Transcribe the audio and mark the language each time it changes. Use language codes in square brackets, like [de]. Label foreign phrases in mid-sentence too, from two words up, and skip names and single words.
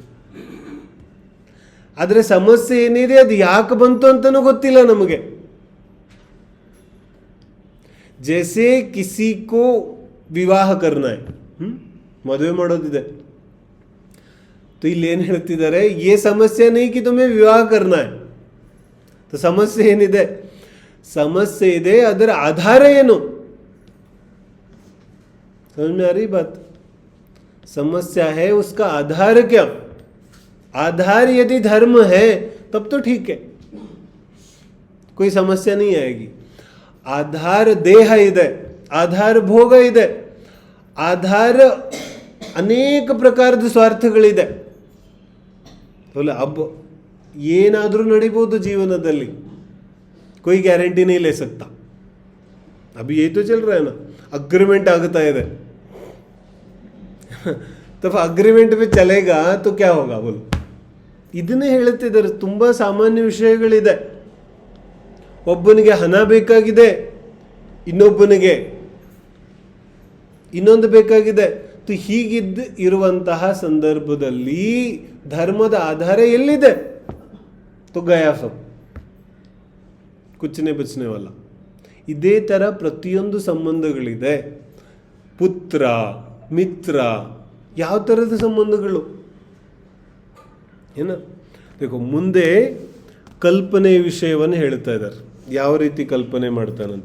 [kn] ಆದರೆ ಸಮಸ್ಯೆ ಏನಿದೆ ಅದು ಯಾಕೆ ಬಂತು ಅಂತನೂ ಗೊತ್ತಿಲ್ಲ ನಮಗೆ. [hi] जैसे किसी को विवाह करना है, [kn] ಮದುವೆ ಮಾಡೋದಿದೆ, [hi] तो [kn] ಇಲ್ಲಿ ಏನು ಹೇಳ್ತಿದ್ದಾರೆ, [hi] ये समस्या नहीं कि तुम्हें विवाह करना है. [kn] तो ಸಮಸ್ಯೆ ಏನಿದೆ? ಸಮಸ್ಯೆ ಇದೆ, ಅದರ ಆಧಾರ ಏನು? [hi] समझ में आ रही बात? समस्या है उसका आधार क्या? आधार यदि धर्म है तब तो ठीक है, कोई समस्या नहीं आएगी. [kn] ಆಧಾರ ದೇಹ ಇದೆ, ಆಧಾರ ಭೋಗ ಇದೆ, ಆಧಾರ ಅನೇಕ ಪ್ರಕಾರದ ಸ್ವಾರ್ಥಗಳಿದೆ. अब ಏನಾದರೂ ನಡಿಬೋದು ಜೀವನದಲ್ಲಿ, [hi] कोई गारंटी नहीं ले सकता. अभी यही तो चल रहा है ना, अग्रीमेंट [kn] ಆಗ್ತಾ ಇದೆ. [hi] तब अग्रीमेंट पे चलेगा तो क्या होगा बोलो? [kn] ಇದನ್ನೇ ಹೇಳ್ತಿದ್ದಾರೆ. ತುಂಬ ಸಾಮಾನ್ಯ ವಿಷಯಗಳಿದೆ. ಒಬ್ಬನಿಗೆ ಹಣ ಬೇಕಾಗಿದೆ, ಇನ್ನೊಬ್ಬನಿಗೆ ಇನ್ನೊಂದು ಬೇಕಾಗಿದೆ. ಹೀಗಿದ್ದು ಇರುವಂತಹ ಸಂದರ್ಭದಲ್ಲಿ ಧರ್ಮದ ಆಧಾರ ಎಲ್ಲಿದೆ? [hi] तो गया सब, कुछ नहीं बचने वाला. [kn] ಇದೇ ಥರ ಪ್ರತಿಯೊಂದು ಸಂಬಂಧಗಳಿದೆ. ಪುತ್ರ, ಮಿತ್ರ, ಯಾವ ಥರದ ಸಂಬಂಧಗಳು ಏನ? देखो, ಮುಂದೆ ಕಲ್ಪನೆ ವಿಷಯವನ್ನು ಹೇಳ್ತಾ ಇದ್ದಾರೆ, ಯಾವ ರೀತಿ ಕಲ್ಪನೆ ಮಾಡ್ತಾನಂತ.